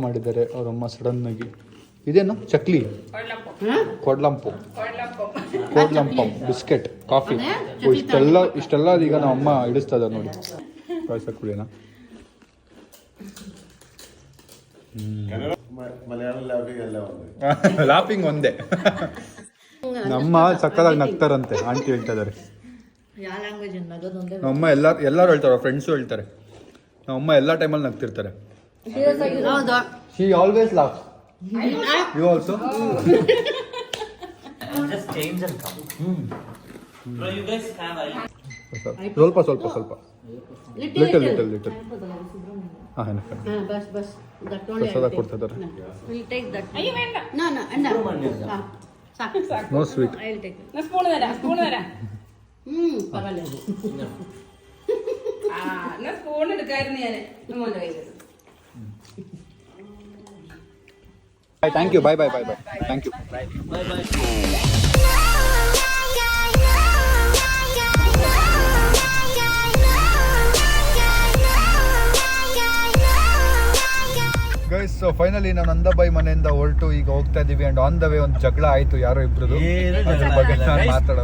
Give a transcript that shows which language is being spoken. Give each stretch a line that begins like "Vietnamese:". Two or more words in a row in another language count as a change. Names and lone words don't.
Kannada: ಅವರಮ್ಮ ಸಡನ್ ಆಗಿ ಇದೇನು ಚಕ್ಲಿ ಕೊಡ್ಲಂಪು ಕೋಡ್ಲಂಪಂ ಬಿಸ್ಕೆಟ್ ಕಾಫಿ ಇಷ್ಟೆಲ್ಲ ಈಗ ನಮ್ಮ ಅಮ್ಮ ಇಡಿಸ್ತದ ನೋಡಿ ಪಾಯಸ ಕುಡಿಯೋಣ ಲಾಪಿಂಗ್ ಒಂದೇ ನಮ್ಮ ಸಕ್ಕದಾಗಿ ನಗ್ತಾರಂತೆ ಆಂಟಿ ಹೇಳ್ತಾ ಇದಾರೆ ಯಾವ ಲ್ಯಾಂಗ್ವೇಜ್ ನಗೋದೊಂದೇ ನಮ್ಮಮ್ಮ ಎಲ್ಲರೂ ಹೇಳ್ತಾರೆ ಫ್ರೆಂಡ್ಸು ಹೇಳ್ತಾರೆ ನಮ್ಮಮ್ಮ ಎಲ್ಲ ಟೈಮಲ್ಲಿ ನಗ್ತಿರ್ತಾರೆ ಹೌದು
English: she always laugh you also Just change and come. Bro, you guys have
Kannada: ಸ್ವಲ್ಪ ಲಿಟಲ್ ಹಾಂ ಬಸ್ ಬಸ್ ದಟ್ ಪ್ರಸಾದ ಕೊಡ್ತಾ ಇದ್ದಾರೆ
English: will take that
Kannada: ಅಯ್ಯೋ ಬೇಡ
English: no no
Kannada: ಅಂಡ ಸಾಕು
English: no sweet I will take
Malayalam: ഞാൻ സ്പൂൺ തരാം
Kannada: ಪರವಾಗಿಲ್ಲ
Malayalam: ആ എന്നാ സ്പൂൺ എടുക്കായിരുന്നു ഞാൻ മോന്റെ കയ്യിൽ
English: thank you bye thank you guys so finally
Kannada: ನಾವು ನಂದಬಾಯಿ ಮನೆಯಿಂದ ಹೊರಟು ಈಗ ಹೋಗ್ತಾ ಇದೀವಿ
English: and on the way
Kannada: ಒಂದು ಜಗಳ ಆಯ್ತು ಯಾರೋ ಇಬ್ರದು ಅದ್ರ ಬಗ್ಗೆ ನಾನು ಮಾತಾಡಲ್ಲ